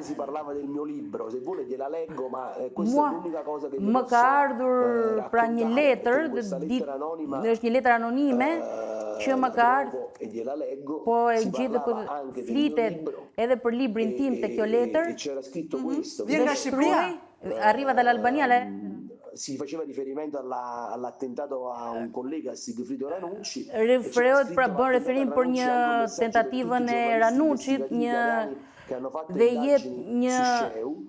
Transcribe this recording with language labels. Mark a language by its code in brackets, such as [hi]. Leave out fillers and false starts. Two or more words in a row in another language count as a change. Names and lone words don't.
[sq] Mua më ka ardhur pra një letër, është një letër anonime që më ka ardhur, po e gjithë për flitet edhe për librin tim të kjo letër. Vjen nga Shqipëria? [it] Arriva dall'Albania, si faceva riferimento all'attentato a un collega, Sigfrido Ranucci. [sq] Referohet, pra bën referim për një tentativën e Ranucit, dhe jep një